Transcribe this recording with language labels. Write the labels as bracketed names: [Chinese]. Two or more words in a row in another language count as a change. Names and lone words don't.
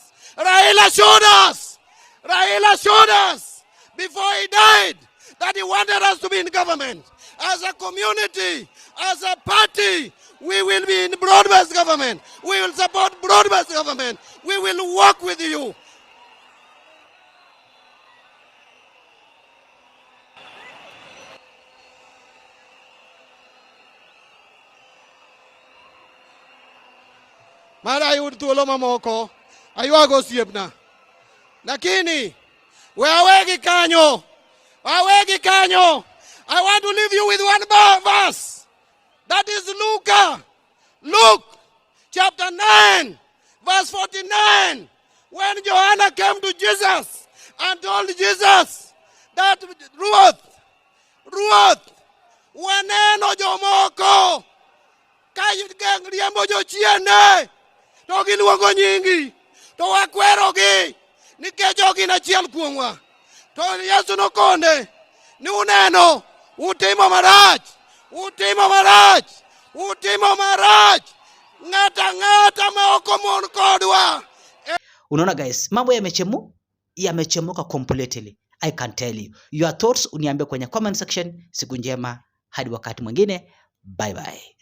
[English] Raila showed us before he died that he wanted us to be in government. As a community, as a party, we will be in broad-based government. We will support broad-based government. We will work with you. [Luo (Kenya and Tanzania)] Mara yud thuolo mamoko aywago osiepna, lakini awegi kanyo. [English] I want to leave you with one verse, that is Luke chapter 9 verse 49, when Joanna came to Jesus and told Jesus that Ruth [Luo (Kenya and Tanzania)] waneno jomoko ka riembo jochiende to giluongo nyingi, to wakwerogi nikech gin achiel kuomwa. To Yesu nokone ni uneno utimo marach, ng'ata ma ok omon kodwa. [Swahili] Unaona guys, mambo yamechemuka completely. [English] I can tell you. Your thoughts [Swahili] uniambie kwenye [English] comment section. [Swahili] Siku njema hadi wakati mwingine. [English] Bye bye.